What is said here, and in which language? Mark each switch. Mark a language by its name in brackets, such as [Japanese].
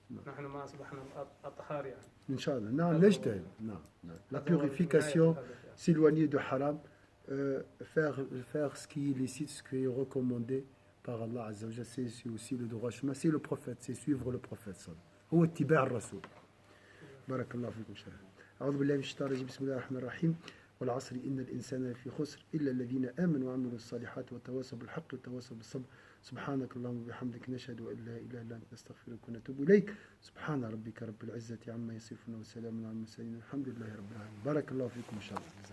[Arabic] نحن ما أصبحنا أطهار يعني. إن شاء الله. نعم نجتهد. نعم. [French] La purification, s'éloigner du haram, faire ce qui est licite, ce qui est recommandé par Allah Azza wa Jalla, c'est aussi le droit chemin, c'est le prophète, c'est suivre le prophète صلى الله عليه وسلم. [Arabic] هو اتباع الرسول. بارك الله فيكم شيخ. أعوذ بالله من الشيطان الرجيم، بسم الله الرحمن الرحيم. والعصر إن الإنسان لفي خسر إلا الذين آمنوا وعملوا الصالحات وتواصوا بالحق وتواصوا بالصبر. سبحانك اللهم وبحمدك نشهد أن لا إله إلا أنت نستغفرك ونتوب إليك. سبحان ربك رب العزة عما يصفون وسلام على المرسلين الحمد لله رب العالمين. بارك الله فيكم إن شاء الله.